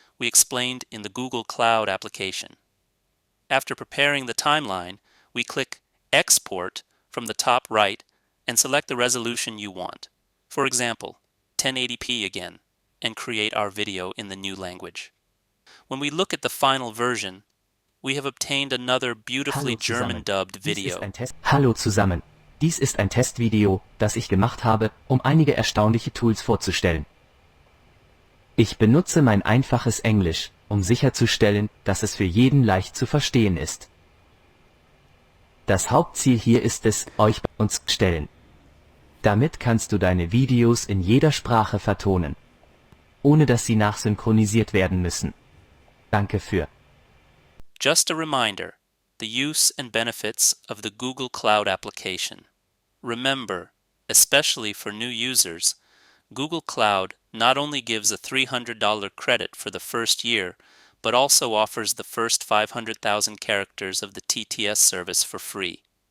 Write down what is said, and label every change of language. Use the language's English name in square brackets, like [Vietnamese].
[English] we explained in the Google Cloud application. After preparing the timeline, we click Export from the top right and select the resolution you want. For example, 1080p again, and create our video in the new language. When we look at the final version, we have obtained another beautifully German-dubbed video. [German] Hallo zusammen. Dies ist ein Testvideo, das ich gemacht habe, um einige erstaunliche Tools vorzustellen. Ich benutze mein einfaches Englisch, um sicherzustellen, dass es für jeden leicht zu verstehen ist. Das Hauptziel hier ist es, euch bei uns zu stellen. Damit kannst du deine Videos in jeder Sprache vertonen, ohne dass sie nachsynchronisiert werden müssen. Danke für. [English] Just a reminder, the use and benefits of the Google Cloud application. Remember, especially for new users, Google Cloud not only gives a $300 credit for the first year, but also offers the first 500,000 characters of the TTS service for free.